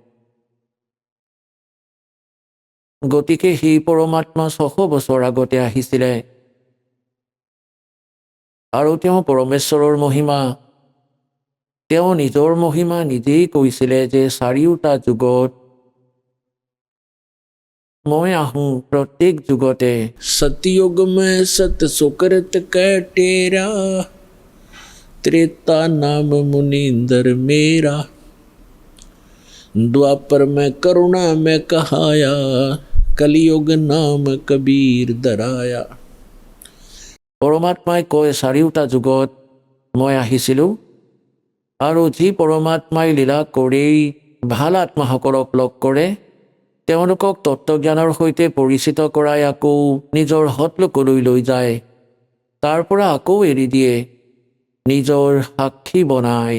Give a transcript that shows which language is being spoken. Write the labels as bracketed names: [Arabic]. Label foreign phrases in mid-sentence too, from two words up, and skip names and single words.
[Assamese] গতিকে সেই পৰমাত্মা 600 বছৰ আগতে আহিছিলে আৰু তেওঁ পৰমেশ্বৰৰ মহিমা, তেওঁ নিজৰ মহিমা নিজেই কৈছিলে যে চাৰিওটা যুগত মই আহোঁ, প্ৰত্যেক যুগতে। [Hindi] सतयुग में सत सुकृत कटेरा, त्रेता नाम मुनींदर मेरा, द्वापर में करुणा में कहाया, कलयुग नाम कबीर दराया। [Assamese] পৰমাত্মাই কয় চাৰিওটা যুগত মই আহিছিলোঁ, আৰু যি পৰমাত্মাই লীলা কৰি ভাল আত্মাসকলক লগ কৰে, তেওঁলোকক তত্ত্বজ্ঞানৰ সৈতে পৰিচিত কৰাই আকৌ নিজৰ সৎলোকলৈ লৈ যায়, তাৰ পৰা আকৌ এৰি দিয়ে, নিজৰ সাক্ষী বনায়।